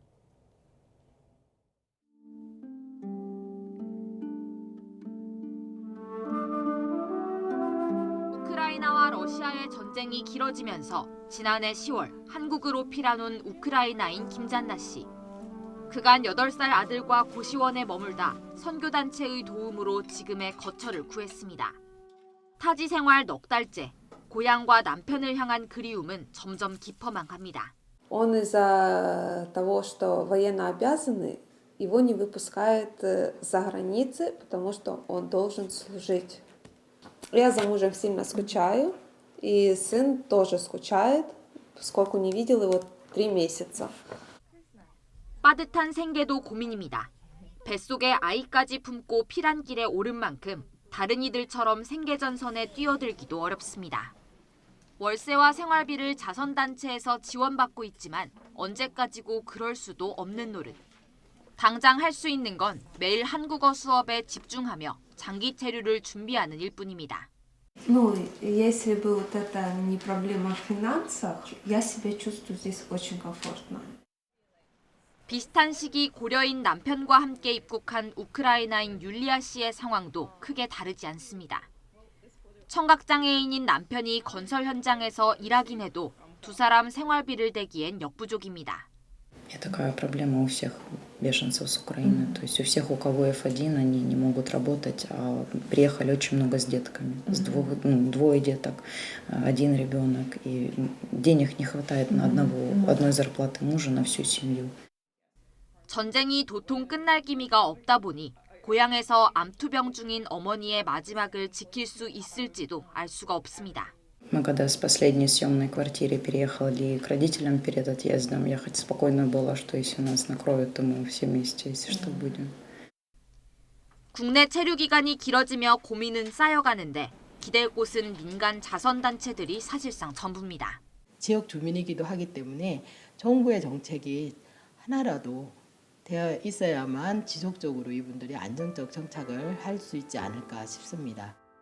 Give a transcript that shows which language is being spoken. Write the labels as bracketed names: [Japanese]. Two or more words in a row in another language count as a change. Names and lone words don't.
[Korean] 우크라이나와 러시아의 전쟁이 길어지면서 지난해 10월 한국으로 피난온 우크라이나인 김잔나 씨. 그간 8살 아들과 고시원에 머물다 선교단체의 도움으로 지금의 거처를 구했습니다. 타지 생활 넉 달째, 고향과 남편을 향한 그리움은 점점 깊어만 갑니다. [Russian] Он из-за того, что военно обязанный, его не выпускают за границы, потому что он должен служить. Я за мужем сильно скучаю, и сын тоже скучает, поскольку не видел его 3 месяца. [Korean] 빠듯한 생계도 고민입니다. 뱃속에 아이까지 품고 피란길에 오른 만큼 다른 이들처럼 생계전선에 뛰어들기도 어렵습니다. 월세와 생활비를 자선단체에서 지원받고 있지만 언제까지고 그럴 수도 없는 노릇. 당장 할 수 있는 건 매일 한국어 수업에 집중하며 장기 체류를 준비하는 일뿐입니다. [Russian] Ну, если бы вот это не проблема в финансах, я себя чувствую здесь очень комфортно. [Korean] 비슷한 시기 고려인 남편과 함께 입국한 우크라이나인 율리아 씨의 상황도 크게 다르지 않습니다. 청각장애인인 남편이 건설 현장에서 일하긴 해도 두 사람 생활비를 대기엔 역부족입니다. [Russian] Такая проблема у всех беженцев с Украины. То есть у всех, у кого F1, они не могут работать, а приехали очень много с детками. Двое деток, один ребенок, и денег не хватает на одной зарплаты мужа на всю семью. [Korean] 전쟁이 도통 끝날 기미가 없다 보니 고향에서 암투병 중인 어머니의 마지막을 지킬 수 있을지도 알 수가 없습니다. [Russian] Мы когда с последней съемной квартиры переехали к родителям перед отъездом, я хоть спокойно была, что если нас накроют, то мы все вместе, если что, будем. [Korean] 국내 체류 기간이 길어지며 고민은 쌓여가는데 기댈 곳은 민간 자선단체들이 사실상 전부입니다. 지역 주민이기도 하기 때문에 정부의 정책이 하나라도 되어 있어야만 지속적으로 이분들이 안정적 정착을 할 수 있지 않을까 싶습니다.